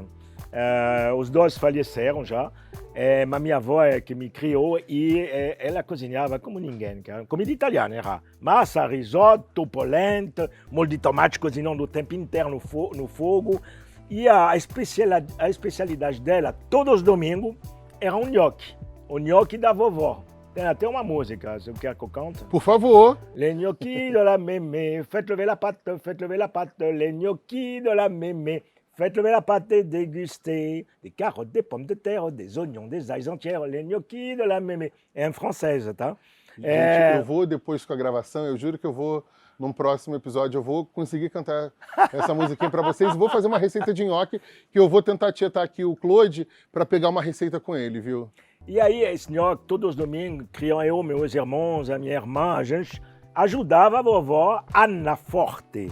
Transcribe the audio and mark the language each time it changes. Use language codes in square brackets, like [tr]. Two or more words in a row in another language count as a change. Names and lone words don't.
[pt] Os dois faleceram já, mas minha avó é que me criou e ela cozinhava como ninguém, comida italiana era massa, risoto, polenta, molho de tomate cozinhando o tempo inteiro no fogo. E a especialidade dela, todos os domingos, era um nhoque. O nhoque da vovó. Tem até uma música, se eu quero que eu cante. Por favor. [fr] Les gnocchis de la mémé, faites lever la pâte, les gnocchis de la mémé. Faites lever la pâte et déguster des carottes, des pommes de terre, des oignons, des ailes entières, les gnocchis de la mémé. [pt] É em francês, tá? Gente, eu vou depois com a gravação, eu juro que eu vou, num próximo episódio, eu vou conseguir cantar essa musiquinha para vocês. Vou fazer uma receita de nhoque, que eu vou tentar tietar aqui o Claude para pegar uma receita com ele, viu? E aí, esse nhoque, todos os domingos, criam eu, meus irmãos, a minha irmã, a gente ajudava a vovó Ana Forte.